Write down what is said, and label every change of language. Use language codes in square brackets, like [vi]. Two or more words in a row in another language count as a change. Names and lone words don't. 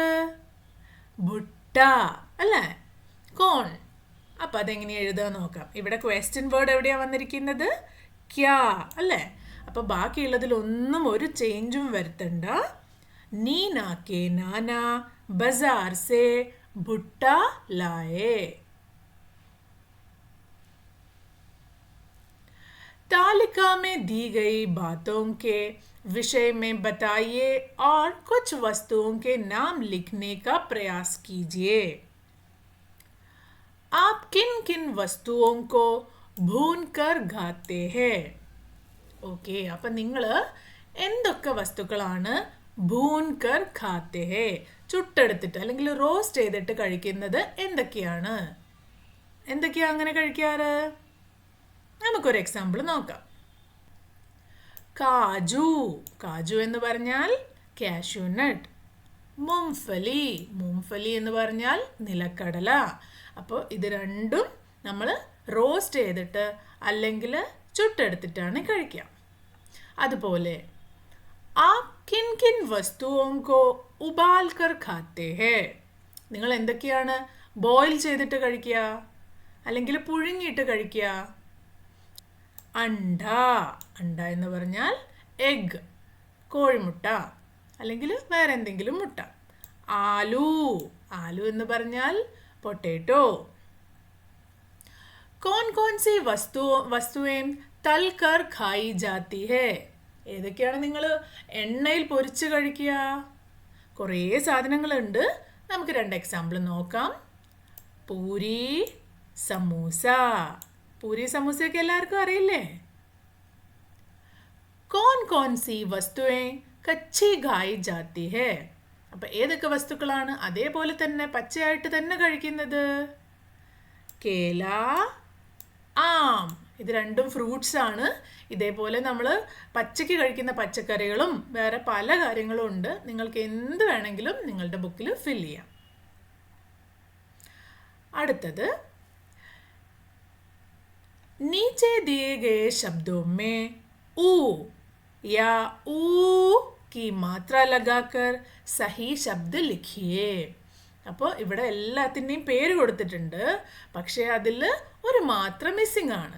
[ml] ഭുട്ട അല്ലേ, കോൺ. അപ്പം അതെങ്ങനെയാണ് എഴുതാൻ നോക്കാം. ഇവിടെ [en] question word [ml] എവിടെയാണ് വന്നിരിക്കുന്നത്? ക്യാ അല്ലേ? അപ്പം ബാക്കിയുള്ളതിലൊന്നും ഒരു ചേഞ്ചും വരുത്തണ്ട. [hi] नीना के नाना बाज़ार से भुट्टा लाए. तालिका में दी गई बातों के विषय में बताइए और कुछ वस्तुओं के नाम लिखने का प्रयास कीजिए. आप किन किन वस्तुओं को भूनकर खाते हैं? [ml] ഓക്കെ, അപ്പം നിങ്ങൾ എന്തൊക്കെ വസ്തുക്കളാണ് [hi] भूनकर खाते हैं, [ml] ചുട്ടെടുത്തിട്ട് അല്ലെങ്കിൽ റോസ്റ്റ് ചെയ്തിട്ട് കഴിക്കുന്നത് എന്തൊക്കെയാണ്? എന്തൊക്കെയാണ് അങ്ങനെ കഴിക്കാറ്? നമുക്കൊരു എക്സാമ്പിൾ നോക്കാം. കാജു, കാജു എന്ന് പറഞ്ഞാൽ കാഷ്യൂനട്ട്. മുംഫലി, മുംഫലി എന്ന് പറഞ്ഞാൽ നിലക്കടല. അപ്പോൾ ഇത് രണ്ടും നമ്മൾ റോസ്റ്റ് ചെയ്തിട്ട് അല്ലെങ്കിൽ ചുട്ടെടുത്തിട്ടാണ് കഴിക്കുക. [hi] അതുപോലെ आप किन किन वस्तुओं को उबाल कर खाते हैं? [ml] നിങ്ങൾ എന്തൊക്കെയാണ് ബോയിൽ ചെയ്തിട്ട് കഴിക്കുക അല്ലെങ്കിൽ പുഴുങ്ങിയിട്ട് കഴിക്കുക? അണ്ട, അണ്ട എന്ന് പറഞ്ഞാൽ എഗ്, കോഴിമുട്ട അല്ലെങ്കിൽ വേറെ എന്തെങ്കിലും മുട്ട. ആലു, ആലു എന്ന് പറഞ്ഞാൽ പൊട്ടേറ്റോ. [hi] कौन कौन सी वस्तुएं तल कर खाई जाती है? [ml] ഏതൊക്കെയാണ് നിങ്ങൾ എണ്ണയിൽ പൊരിച്ച് കഴിക്കുക? കുറേ സാധനങ്ങളുണ്ട്. നമുക്ക് 2 എക്സാമ്പിൾ നോക്കാം. പൂരി, സമൂസ. പൂരി സമൂസയൊക്കെ എല്ലാവർക്കും അറിയില്ലേ? [hi] कौन कौन सी वस्तुएं कच्ची खाई जाती है? [ml] അപ്പം ഏതൊക്കെ വസ്തുക്കളാണ് അതേപോലെ തന്നെ പച്ചയായിട്ട് തന്നെ കഴിക്കുന്നത്? [hi] केला, आम. [ml] ഇത് രണ്ടും ഫ്രൂട്ട്സ് ആണ്. ഇതേപോലെ നമ്മൾ പച്ചയ്ക്ക് കഴിക്കുന്ന പച്ചക്കറികളും വേറെ പല കാര്യങ്ങളും ഉണ്ട്. നിങ്ങൾക്ക് എന്ത് വേണമെങ്കിലും നിങ്ങളുടെ ബുക്കിൽ ഫിൽ ചെയ്യാം. അടുത്തത്, [hi] नीचे दिए गए शब्दों में ऊ या ऊ की मात्रा लगाकर सही शब्द लिखिए. [ml] അപ്പോൾ ഇവിടെ എല്ലാത്തിൻ്റെയും പേര് കൊടുത്തിട്ടുണ്ട്. പക്ഷേ അതിൽ ഒരു മാത്ര മിസ്സിംഗ് ആണ്.